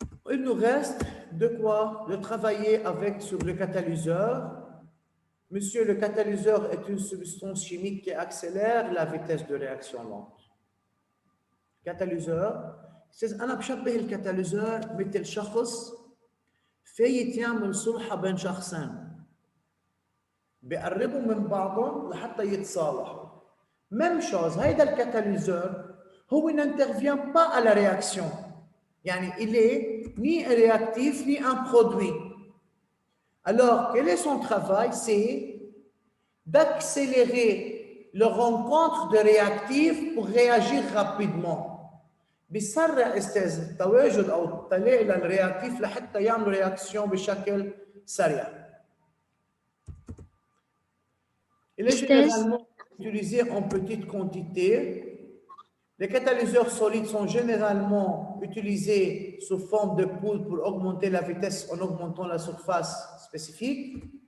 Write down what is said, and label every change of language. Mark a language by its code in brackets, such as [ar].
[fr] Il nous reste de quoi? De travailler sur le catalyseur. Monsieur, le catalyseur est une substance chimique qui accélère la vitesse de réaction lente. [ar] Catalyseur, أنا بشبه الكتاليزور مثل شخص فايت يعمل صلحة بين شخصين بيقربوا من بعضهم لحتى يتصالحوا. [fr] Même chose, [ar] هيدا الكتاليزور هو [fr] n'intervient pas à la réaction. [ar] يعني [fr] il est ni réactif ni un produit. Alors, quel est son travail? C'est d'accélérer le rencontre de réactifs pour réagir rapidement. [ar] بيسرع استاذ تواجد او تلاقي للرياكتيف لحتى يعملوا رياكسيون بشكل سريع. [fr] Il est généralement utilisé en petite quantité. Les catalyseurs solides sont généralement utilisés sous forme de poudre pour augmenter la vitesse en augmentant la surface spécifique.